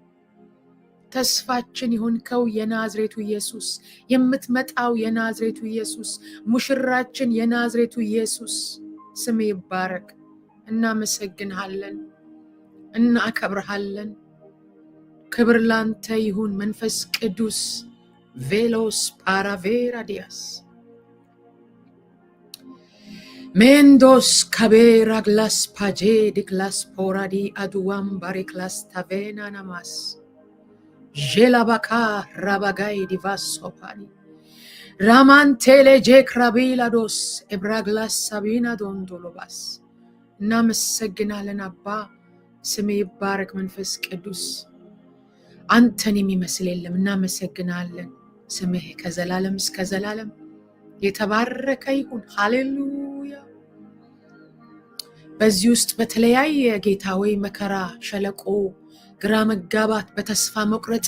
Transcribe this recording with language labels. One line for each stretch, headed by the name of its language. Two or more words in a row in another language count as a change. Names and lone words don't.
Amharic: ተስፋችን ይሁንከው የናዝሬቱ ኢየሱስ የምትመጣው የናዝሬቱ ኢየሱስ ሙሽራችን የናዝሬቱ ኢየሱስ ስም ይባረክ። እናመሰግንሃለን፣ እናከብርሃለን። ክብር ላንተ ይሁን መንፈስ ቅዱስ ቬሎስ ፓራቬራ ዲያስ ሜንዶስ ካቤራ ግላስ ፓጄ ዲክላስ ፖራዲ አዱዋም ባሪክላስ ታቬና ናማስ Jelabaka rabagai divas sopani ramantele jekrabilados ebraglas sabina dondolobas እናመሰግናለን አባ ስምህ ይባረክ መንፈስ ቅዱስ አንተን የሚመስል የለም። እናመሰግናለን ስምህ ከዘላለም እስከ ዘላለም የተባረከ ይሁን። ሃሌሉያ በዚህ ውስጥ በተለያየ ጌታ ወይ መከራ ሸለቆ ግራ መጋባት በተስፋ መቁረጥ